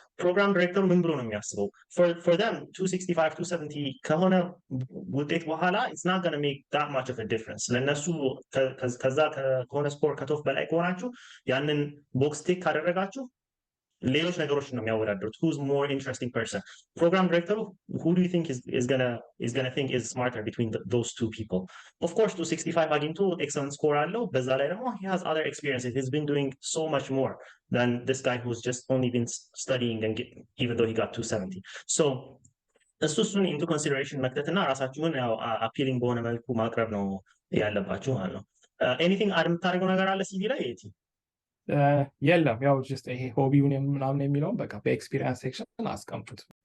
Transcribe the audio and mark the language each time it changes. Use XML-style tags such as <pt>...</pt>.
<am>Program director ምን ብሎ ነው የሚያስበው?</am> <en>For them</en> <am>265 270 ከሆነ ውጤት በኋላ</am> <en>it's not going to make that much of a difference</en> <am>ለነሱ ከዛ ከሆነ ስኮር ከቶፍ በላይ ከሆናችሁ ያንን ቦክስ ቲክ ካደረጋችሁ ሌሎች ነገሮችን ነው የሚያወዳደሩት።</am> <en>who's more interesting person? Program director, who do you think is gonna think is smarter between those two people? Of course 265 አግኝቶ excellent score አለው።</en> <am>በዛ ላይ ደግሞ</am> <en>he has other experiences. He's been doing so much more than this guy who's just only been studying and even though he got 270.</en> <am>So እሱን into consideration መክተትና ራሳችሁን ያው appealing በሆነ መልኩ ማቅረብ ነው ያለባችሁ ማለት ነው።</am> <en>anything</en> <am>አድ የምታደርገው ነገር አለ ሲቪ ላይ የቲ? የለም ያው ጀስት ይሄ ሆቢውን ምናምን የሚለውን በቃ በኤክስፒሪየንስ ሴክሽን አስቀምጡት።</am>